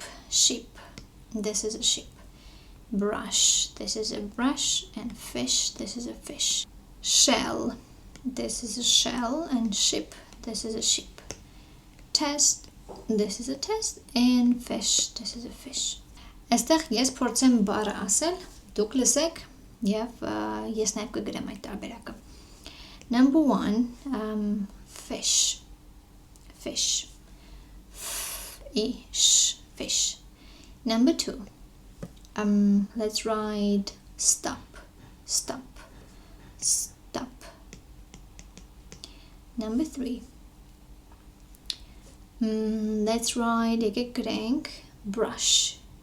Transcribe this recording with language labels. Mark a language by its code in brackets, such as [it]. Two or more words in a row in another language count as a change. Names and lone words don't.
[en] This is a sheep. Brush. This is a brush. And fish. This is a fish. Shell, this is a shell, and ship, this is a ship. Test, this is a test, and fish, this is a fish. [hy] Այստեղ ես փորձեմ բառը ասել, դուք լսեք եւ ես նաեւ կգրեմ այդ տարբերակը. [en] Number 1, fish. Fish. Number 2, let's write stop. Number 3, let's write brush.